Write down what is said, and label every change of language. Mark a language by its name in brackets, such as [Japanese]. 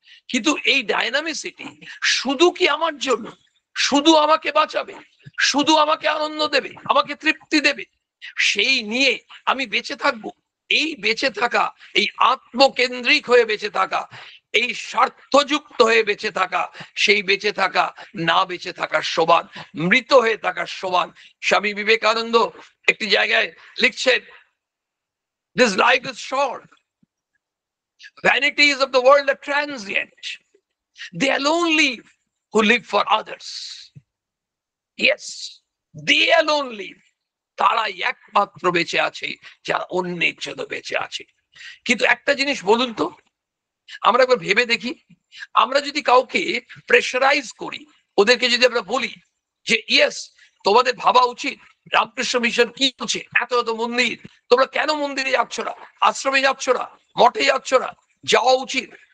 [Bangla] কিন্তু এই ডাইনামিসিটি শুধু কি আমার জন্য, শুধু আমাকে বাঁচাবে, শুধু আমাকে আনন্দ দেবে, আমাকে তৃপ্তি দেবে, সেই নিয়ে আমি বেঁচে থাকবো? এই বেঁচে থাকা, এই আত্মকেন্দ্রিক হয়ে বেঁচে থাকা, এই স্বার্থযুক্ত হয়ে বেঁচে থাকা, সেই বেঁচে থাকা না বেঁচে থাকার সমান, মৃত হয়ে থাকার সমান। স্বামী বিবেকানন্দ একটি জায়গায় লিখছেন, [English] this life is short, vanities of the world are transient, they alone live who live for others. Yes, they alone live. [Bangla] তারাই একমাত্র বেঁচে আছে যারা অন্যের জন্য বেঁচে আছে। কিন্তু একটা জিনিস বলুন তো, আমরা একবার ভেবে দেখি, আমরা যদি কাউকে প্রেশারাইজ করি, ওদেরকে যদি আমরা বলি যে ইয়েস, তোমাদের ভাবা উচিত রামকৃষ্ণ মিশন কি বলছে, এত এত মন্দির, তোমরা কেন মন্দিরে যাচ্ছ না, আশ্রমে যাচ্ছ না, মঠে যাচ্ছ না, যাওয়া উচিত।